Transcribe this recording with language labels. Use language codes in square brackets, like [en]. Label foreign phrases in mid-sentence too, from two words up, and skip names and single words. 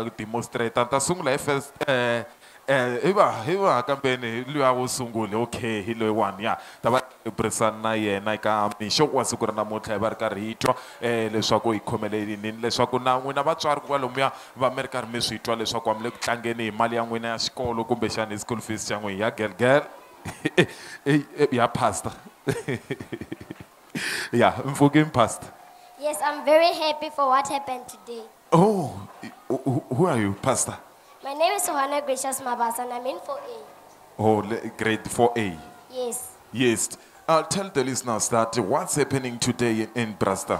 [ts] demonstrate ni ta sungula hi first hi va kambeni luya wo sungula okay hi loyiwani ya ta va burisana na yena eka mixo wa siku ra namuntlha hi va ri karhi hi twa leswaku hi khomele yini leswaku na n'wina vatswari kwalomuya va mi ri karhi mi swi twa leswaku a mi le ku tlangeni hi mali ya n'wina ya xikolo kumbexana hi [en] school fees [ts] xa n'wina ya gelgel ya pastor ya mfukini pastor. [en] Yes, I'm very happy for what happened today. Oh, who are you, pastor? My name is Sohana Gracious Mabasa and I'm in 4A. Oh, grade 4A. Yes. Yes. Tell the listeners that what's happening today in Brasta.